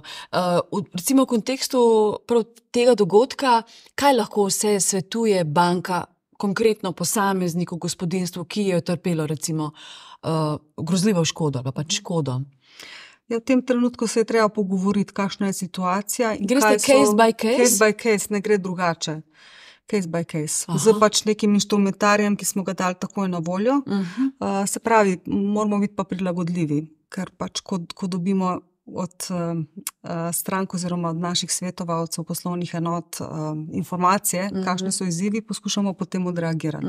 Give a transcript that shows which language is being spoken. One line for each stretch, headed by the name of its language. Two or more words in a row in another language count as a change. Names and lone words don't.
Slovenian: Recimo v kontekstu prav tega dogodka, kaj lahko vse svetuje banka konkretno posamezniku, gospodinstvu, ki je utrpelo recimo grozljivo škodo ali pač škodo. Ja, v tem trenutku se je treba pogovoriti, kakšna je situacija. Greste
English: case by case? Case by case,
Slovenian: ne gre drugače.
English: Case by case.
Slovenian: Z pač nekim inštrumentarijem, ki smo ga dali takoj na voljo. Se pravi, moramo biti pa prilagodljivi, ker pač ko dobimo od strank oziroma od naših svetovalcev, poslovnih enot informacije, kakšne so izzivi, poskušamo potem odreagirati.